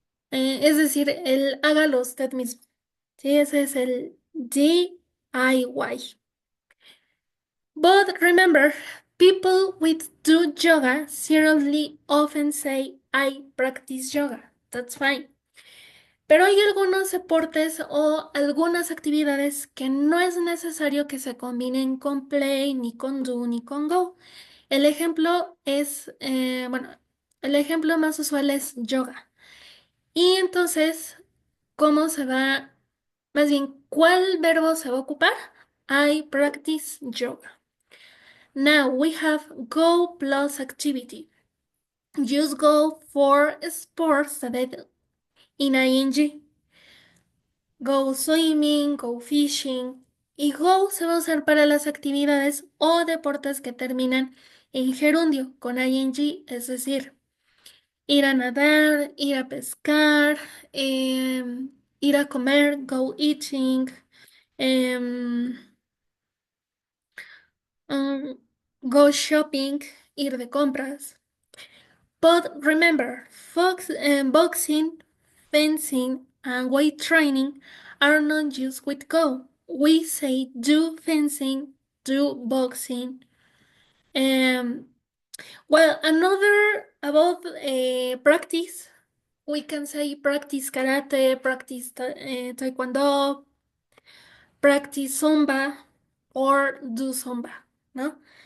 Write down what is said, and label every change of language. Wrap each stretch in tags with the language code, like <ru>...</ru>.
<es>Es decir, el hágalo usted mismo. Sí, ese es el DIY.</es> <en>But remember, people with do yoga seriously often say I practice yoga. That's fine.</en> <es>Pero hay algunos deportes o algunas actividades que no es necesario que se combinen con play, ni con do, ni con go. El ejemplo es, bueno, el ejemplo más usual es yoga. Y entonces, ¿cómo se va? Más bien, ¿cuál verbo se va a ocupar?</es> <en>I practice yoga. Now we have go plus activity. Use go for sports that in ing. Go swimming, go fishing.</en> <es>Y go se va a usar para las actividades o deportes que terminan en gerundio con ing, es decir, ir a nadar, ir a pescar, ir a comer,</es> <en>go eating,</en> <es>em,</es> <en>go shopping,</en> <es>ir de compras.</es> <en>But remember, boxing, fencing, and weight training are not used with go. We say do fencing, do boxing. Well, another about practice, we can say practice karate, practice taekwondo. practice Zumba or do Zumba,</en> <es>¿no?</es>